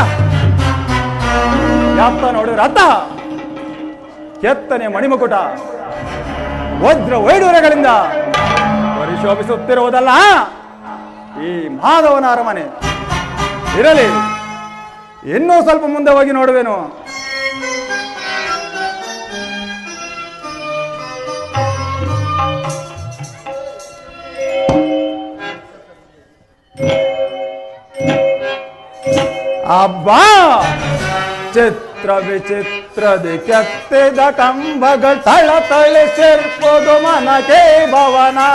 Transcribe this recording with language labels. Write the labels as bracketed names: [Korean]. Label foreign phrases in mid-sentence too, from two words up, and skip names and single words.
[Kannada] ಯಾಪ್ತ ನೋಡಿ ರಥ ಕೆತ್ತನೆ ಮಣಿಮಕುಟ ವಜ್ರ ವೈಡೂರ್ಯಗಳಿಂದ ಪರಿಶೋಭಿಸುತ್ತಿರುವುದಲ್ಲ ಈ ಮಾಧವನ ಅರಮನೆ. ಇರಲಿ, ಇನ್ನೂ ಸ್ವಲ್ಪ ಮುಂದೆ ಹೋಗಿ ನೋಡುವೆನು. ಅಬ್ಬಾ, ಚಿತ್ರ ವಿಚಿತ್ರದಿ ಕೆತ್ತಿದ ಕಂಬಗಳ ತಳತಳಿ ಸೇರ್ಪೋದು ಮನಕೆ ಭವನ.